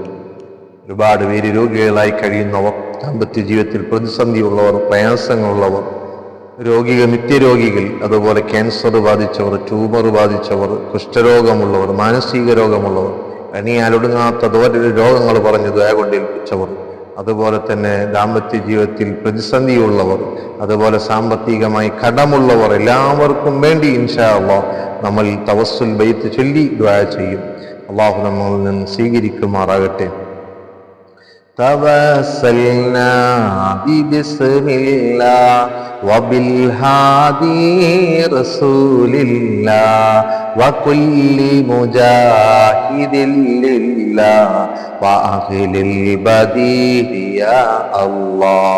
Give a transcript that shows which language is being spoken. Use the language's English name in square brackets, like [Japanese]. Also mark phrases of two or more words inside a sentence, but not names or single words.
[Malayalam] ഒരുപാട് പേര് രോഗികളായി കഴിയുന്നവർ, ദാമ്പത്യ ജീവിതത്തിൽ പ്രതിസന്ധിയുള്ളവർ, പ്രയാസങ്ങളുള്ളവർ, രോഗികൾ, നിത്യരോഗികൾ, അതുപോലെ ക്യാൻസർ ബാധിച്ചവർ, ട്യൂമർ ബാധിച്ചവർ, കുഷ്ഠരോഗമുള്ളവർ, മാനസിക രോഗമുള്ളവർ, അണിയാലൊടുങ്ങാത്ത രോഗങ്ങൾ പറഞ്ഞ് ദുആ കൊണ്ട് ഏൽപ്പിച്ചവർ, അതുപോലെ തന്നെ ദാമ്പത്യ ജീവിതത്തിൽ പ്രതിസന്ധിയുള്ളവർ, അതുപോലെ സാമ്പത്തികമായി കടമുള്ളവർ, എല്ലാവർക്കും വേണ്ടി [Arabic] إن شاء الله [Malayalam] നമ്മൾ തവസ്സുൽ ബൈത്ത് ചൊല്ലി ദുആ ചെയ്യും. അല്ലാഹു നമ്മളിൽ നിന്ന് സ്വീകരിക്കുമാറാകട്ടെ. [Arabic] توسلنا ببسم الله وبالهادي رسول الله وكل مجاهد لله وأهل البديع يا الله.